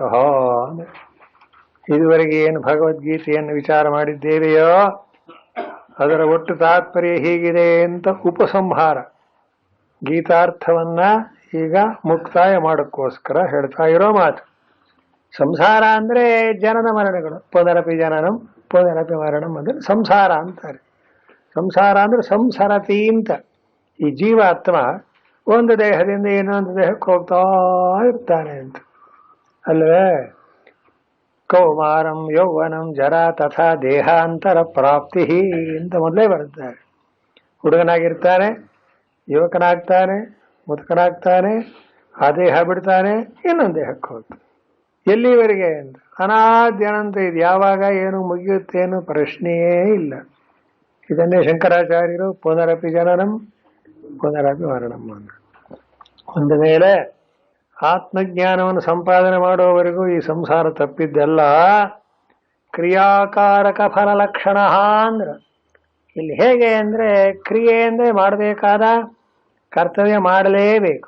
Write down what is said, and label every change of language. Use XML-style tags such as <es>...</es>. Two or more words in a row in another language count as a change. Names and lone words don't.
<kn>ಇದುವರೆಗೆ ಏನು ಭಗವದ್ಗೀತೆಯನ್ನು ವಿಚಾರ ಮಾಡಿದ್ದೇವೆಯೋ ಅದರ ಒಟ್ಟು ತಾತ್ಪರ್ಯ ಹೀಗಿದೆ ಅಂತ ಉಪಸಂಹಾರ, ಗೀತಾರ್ಥವನ್ನ ಈಗ ಮುಕ್ತಾಯ ಮಾಡೋಕ್ಕೋಸ್ಕರ ಹೇಳ್ತಾ ಇರೋ ಮಾತು. ಸಂಸಾರ ಅಂದ್ರೆ ಜನನ ಮರಣಗಳು,</kn> <sa>ಪುನರಪಿ ಜನನಂ ಪುನರಪಿ ಮರಣಂ</sa> <kn>ಅಂದ್ರೆ ಸಂಸಾರ ಅಂತಾರೆ. ಸಂಸಾರ ಅಂದ್ರೆ ಸಂಸರತಿ ಅಂತ. ಈ ಜೀವಾತ್ಮ ಒಂದು ದೇಹದಿಂದ ಇನ್ನೊಂದು ದೇಹಕ್ಕೆ ಹೋಗ್ತಾ ಇರ್ತಾನೆ ಅಂತ ಅಲ್ವೇ.</kn> <sa>ಕೌಮಾರಂ ಯೌವನಂ ಜರಾ ತಥಾ ದೇಹಾಂತರ ಪ್ರಾಪ್ತಿ</sa> <kn>ಅಂತ ಮೊದಲೇ ಬರುತ್ತಾರೆ. ಹುಡುಗನಾಗಿರ್ತಾನೆ, ಯುವಕನಾಗ್ತಾನೆ, ಮುದುಕನಾಗ್ತಾನೆ, ಆ ದೇಹ ಬಿಡ್ತಾನೆ, ಇನ್ನೊಂದು ದೇಹಕ್ಕೆ ಹೋಗ್ತಾನೆ. ಎಲ್ಲಿವರೆಗೆ ಅಂತ ಅನಾದ್ಯನಂತ ಇದು ಯಾವಾಗ ಏನು ಮುಗಿಯುತ್ತೇನು ಪ್ರಶ್ನೆಯೇ ಇಲ್ಲ. ಇದನ್ನೇ ಶಂಕರಾಚಾರ್ಯರು</kn> <sa>ಪುನರಪಿ ಜನನಂ ಪುನರಪಿ ಮರಣಂ</sa> <kn>ಅಂತ. ಒಂದು ಮೇಲೆ ಆತ್ಮಜ್ಞಾನವನ್ನು ಸಂಪಾದನೆ ಮಾಡುವವರೆಗೂ ಈ ಸಂಸಾರ ತಪ್ಪಿದ್ದೆಲ್ಲ. ಕ್ರಿಯಾಕಾರಕ ಫಲಲಕ್ಷಣ ಅಂದ್ರೆ ಇಲ್ಲಿ ಹೇಗೆ ಅಂದ್ರೆ, ಕ್ರಿಯೆ ಅಂದ್ರೆ ಮಾಡಬೇಕಾದ ಕರ್ತವ್ಯ ಮಾಡಲೇಬೇಕು.</kn>